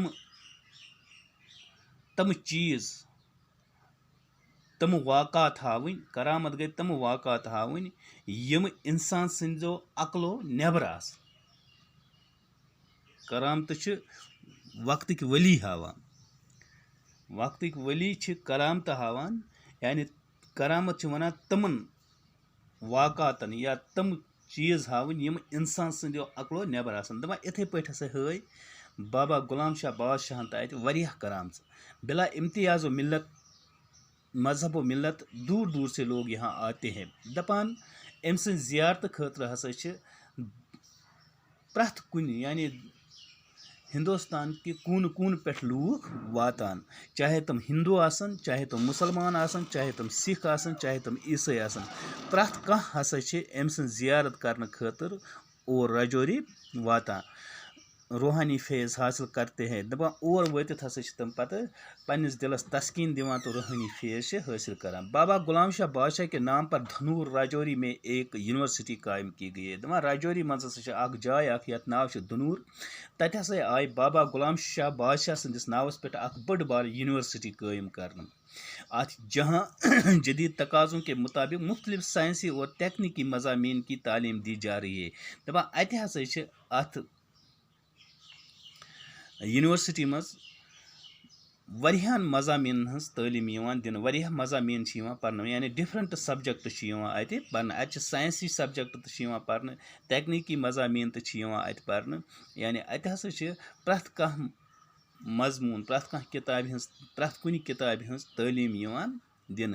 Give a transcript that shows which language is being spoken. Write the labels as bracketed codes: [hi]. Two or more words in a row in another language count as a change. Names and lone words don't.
[ks] تِم چیٖز تِم واقعات ہاوٕنۍ کرامت گٔے تِم واقعات ہاوٕنۍ یِم اِنسان سٕنٛزو عقلو نٮ۪بر آسہٕ کرامتہٕ چھِ وقتٕکۍ ؤلی ہاوان وقتٕکۍ ؤلی چھِ کرامتہٕ ہاوان یعنی کرامت چھِ وَنان تِمن واقعاتن یا تِم چیٖز ہاوٕنۍ یِم اِنسان سٕنٛدیو عقلو نٮ۪بر آسان دَپان یِتھٕے پٲٹھۍ ہسا ہٲے بابا غلام شاہ بادشاہن تہٕ اَتہِ واریاہ کرامژٕ [ur] بلا امتیاز و ملت مذہب و ملت دور دور سے لوگ یہاں آتے ہیں [ks] دَپان أمۍ سٕنٛزِ زیارتہٕ خٲطرٕ ہسا چھِ پرٛٮ۪تھ کُنہِ یعنی ہندوستان کہِ کوٗنہٕ کوٗنہٕ پٮ۪ٹھ لوٗکھ واتان چاہے تِم ہندوٗ آسن چاہے تِم مُسلمان آسن چاہے تِم سِکھ آسن چاہے تِم عیٖسٲے آسن پرٛٮ۪تھ کانٛہہ ہسا چھِ أمۍ سٕنٛز زیارت کرنہٕ خٲطرٕ اور راجوری واتان [ur] روحانی فیض حاصل کرتے ہیں [ks] دَپان اور وٲتِتھ ہسا چھِ تِم پتہٕ پننِس دِلس تسکیٖن دِوان تہٕ روحانی فیض چھِ حٲصل کران [ur] بابا غلام شاہ بادشاہ کے نام پر دھنور راجوری میں ایک یونیورسٹی قائم کی گئی ہے [ks] دَپان راجوری منٛز ہسا چھِ اکھ جاے اکھ یتھ ناو چھُ دھنور تتہِ ہسا آیہِ بابا غلام شاہ بادشاہ سٕنٛدِس ناوس پٮ۪ٹھ اکھ بٔڑ بار یونیورسٹی قٲیِم کرنہٕ اتھ [ur] جہاں جدید تقاضوں کے مطابق مختلف سائنسی اور تکنیکی مضامین کی تعلیم دی جا رہی ہے [ks] دَپان اتہِ ہسا چھِ اتھ یونیورسٹی منٛز واریاہن مضامیٖنن ہٕنٛز تعلیٖم یِوان دِنہٕ واریاہ مضامیٖن چھِ یِوان پرنہٕ یعنی [en] different subject [ks] چھِ یِوان اَتہِ پرنہٕ اَتہِ چھِ ساینسی سبجکٹ تہِ چھِ یِوان پرنہٕ ٹیکنیکی مضامیٖن تہِ چھِ یِوان اَتہِ پرنہٕ یعنی اَتہِ ہسا چھِ پرٛٮ۪تھ کانٛہہ مضموٗن پرٛٮ۪تھ کانٛہہ کِتابہِ ہٕنٛز پرٛٮ۪تھ کُنہِ کِتابہِ ہٕنٛز تعلیٖم یِوان دِنہٕ.